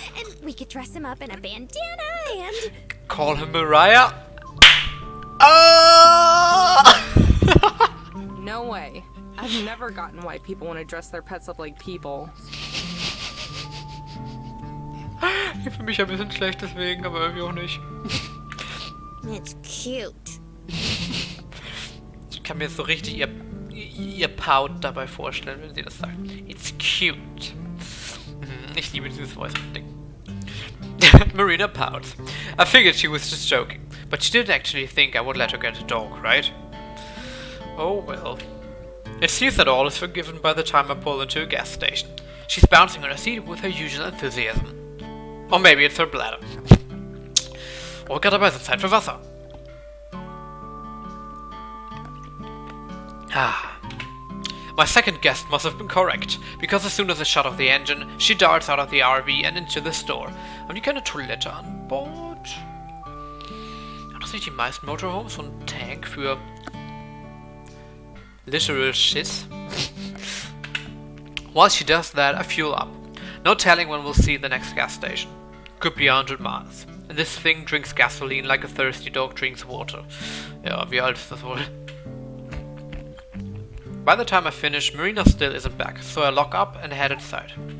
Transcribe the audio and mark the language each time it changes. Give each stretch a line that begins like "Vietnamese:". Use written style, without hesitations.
English: And we could dress him up in a bandana and... Call him Mariah? Ah! No way. I've never gotten why people want to dress their pets up like people.
German: Ich fühle mich ein bisschen schlecht deswegen, aber irgendwie auch nicht.
English: It's cute.
German: Ich kann mir so richtig ihr Pout dabei vorstellen, wenn sie das sagt.
English: It's cute.
German: Ich liebe dieses Voice-Ding.
English: Marina pouts. I figured she was just joking, but she didn't actually think I would let her get a dog, right? Oh well. It seems that all is forgiven by the time I pull into a gas station. She's bouncing on her seat with her usual enthusiasm. Or maybe it's her bladder.
German: Oh, gerade dabei ist Zeit für Wasser.
English: My second guess must have been correct, because as soon as I shut off the engine, she darts out of the RV and into the store.
German: Haben die keine Toilette an Bord? Haben das nicht die meisten Motorhomes so einen Tank für
English: literal shit? While she does that, I fuel up. No telling when we'll see the next gas station. Could be 100 miles. And this thing drinks gasoline like a thirsty dog drinks water.
German: Ja, wie alt ist das wohl?
English: By the time I finish, Marina still isn't back, so I lock up and head inside.